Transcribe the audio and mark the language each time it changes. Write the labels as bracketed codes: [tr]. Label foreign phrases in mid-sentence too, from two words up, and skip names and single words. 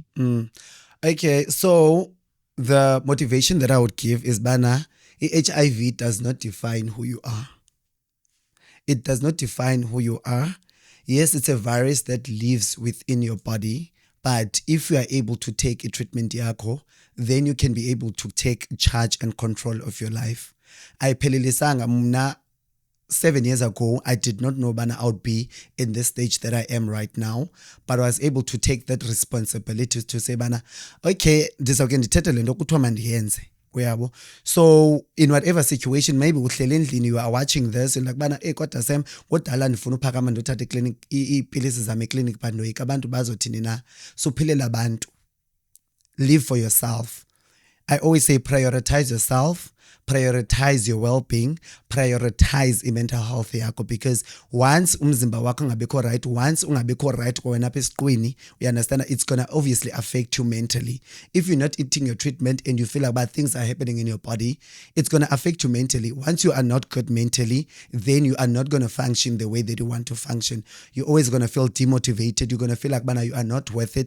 [en] Okay, so the motivation that I would give is bana HIV does not define who you are. It does not define who you are. Yes, it's a virus that lives within your body, but if you are able to take a treatment yakho, then you can be able to take charge and control of your life. [xh] Ayiphelelesanga mna [en] 7 years ago, I did not know bana I would be in this stage that I am right now, but I was able to take that responsibility to say bana okay, [xh] ndizawuke ndithethe le nto kuthiwa mandiyenze, uyabo. [en] So in whatever situation, maybe [xh] uhlele endlini, [en] you are watching this and like bana [xh] kodwa Sam kodala ndifuna uphakama ndothatha iclinic iipilisi zami eclinic, [en] but [xh] ndoyika abantu bazothini na. So philela abantu, [en] live for yourself. I always say prioritize yourself, prioritize your well-being, prioritize mental health yakho, because once [xh] umzimba wakho ungabikho [en] right, once [xh] ungabikho right wena apha esiqwini, [en] you understand, it's going to obviously affect you mentally. If you're not eating your treatment and you feel like bad things are happening in your body, it's going to affect you mentally. Once you are not good mentally, then you are not going to function the way that you want to function. You're always going to feel demotivated. You're going to feel like bana, you are not worth it.